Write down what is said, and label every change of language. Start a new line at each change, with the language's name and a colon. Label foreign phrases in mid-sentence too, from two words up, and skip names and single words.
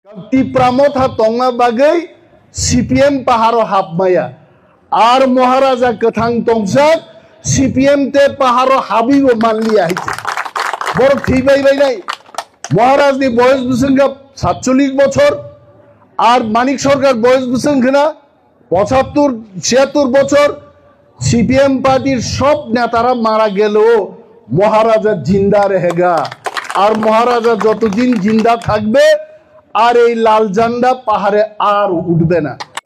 Kok Borok: Tipramotha tonga bagai CPM paharo habmaya ar Maharaja kathang tongsak CPM te paharo habibo manliya hite bor thibai bai nai Maharaj ni boyes busanga
Bangla: 47 বছর আর মানিক সরকার বয়স বুঝছেন কিনা 75 76 বছর সিপিএম পার্টির সব নেতারা মারা গেলেও মহারাজা
Hindi: ज़िंदा रहेगा
Bangla: আর মহারাজা যতদিন জিন্দা থাকবে আর এই লাল ঝান্ডা পাহাড়ে আর উঠবে না